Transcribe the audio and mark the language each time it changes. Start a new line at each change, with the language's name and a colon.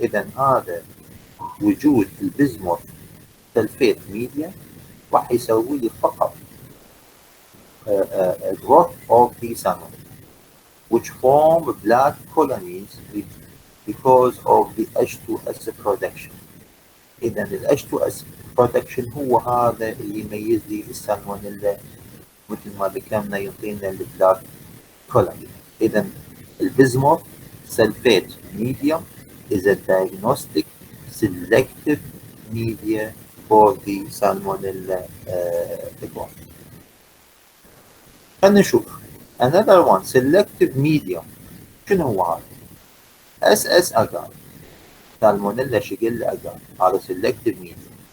Arabic: إذا هذا وجود البزموث سلفيت ميديا راح يسوي لي
English: فقط growth of the salmonella which form black colonies because of the H2S production.
Arabic: إذا ال H2S production هو هذا اللي يميز لي السالمونيلا، مثل ما ذكرنا يعطينا البلاك كولر. إذا البزموث سلفيت
English: medium is a diagnostic selective media for the salmonella growth.
Arabic: خلينا نشوف
English: another one selective medium.
Arabic: شنو هو هذا؟
English: SS agar salmonella shigella agar هذا selective medium.